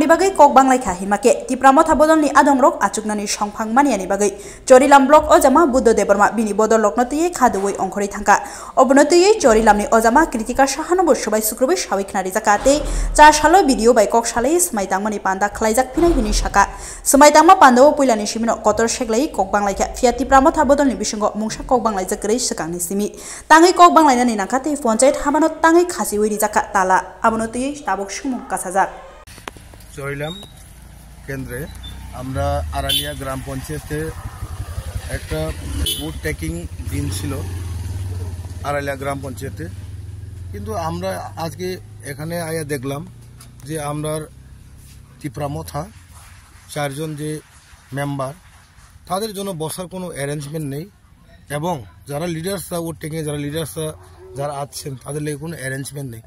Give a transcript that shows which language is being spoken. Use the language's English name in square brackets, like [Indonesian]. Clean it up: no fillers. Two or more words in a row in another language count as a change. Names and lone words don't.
[Kok Borok] बागै ककबांलाइखा हिमाके तिप्रामथा बदलनि आदंरग आचुकनानि संफां मानियानि बागै चोरिलाम ब्लक अजामा बुद्ध देबरमा बिनि बदल लकनतयै खादुवै अंखरै थांका अबनतयै चोरिलामनि अजामा कृतिका साहानबो सबाय सुक्रुबै साविखनारि जाकाते चा सालो भिडियो बाय कक सालै समायतांमानि पान्दा खलाइजाक फिनाय बिनि साका समायतांमा पान्दाव पुइलानि सिमिनो कतर सेग्लायै ककबांलाइखा फिया तिप्रामथा बदलनि बिसंग मुंसा ककबांलाइ जकरै सकांनि सिमि ताङै ककबांलाइनानि नाकाते पञ्चायत हामानो ताङै खासिवै रिजाका ताला अबनतयै ताबक सुमुं कासाजाक [Bangla] চরিলাম কেন্দ্রে আমরা আরালিয়া গ্রাম পঞ্চায়েতে একটা [English] oath taking [Bangla] দিন ছিল আরালিয়া গ্রাম পঞ্চায়েতে, কিন্তু আমরা আজকে এখানে আয়া দেখলাম যে আমরা তিপ্রামথা চারজন যে মেম্বার তাদের জন্য বসার কোনো অ্যারেঞ্জমেন্ট নেই এবং যারা লিডার্সরা উড টেকিংয়ে যারা লিডার্সরা যারা আছেন তাদের লেগে কোনো অ্যারেঞ্জমেন্ট নেই।